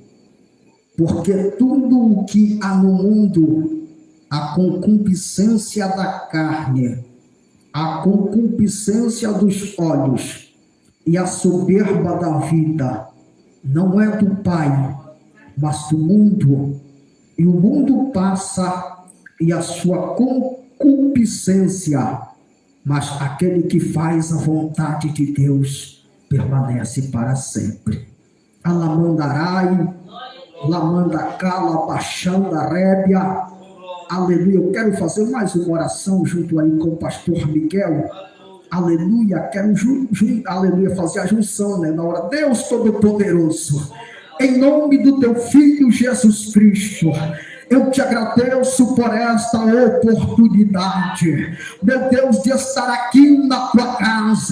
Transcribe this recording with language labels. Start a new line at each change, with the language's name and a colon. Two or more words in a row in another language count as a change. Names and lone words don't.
Portuguese: Porque tudo o que há no mundo, a concupiscência da carne, a concupiscência dos olhos e a soberba da vida, não é do Pai, mas do mundo. E o mundo passa e a sua concupiscência, mas aquele que faz a vontade de Deus permanece para sempre. Alamandarai, lamandacala, baixanda rébia. Aleluia. Eu quero fazer mais uma oração junto aí com o pastor Miguel. Aleluia. Quero aleluia, fazer a junção, né? Na hora, Deus Todo-Poderoso, em nome do teu Filho Jesus Cristo, eu te agradeço por esta oportunidade, meu Deus, de estar aqui na tua casa.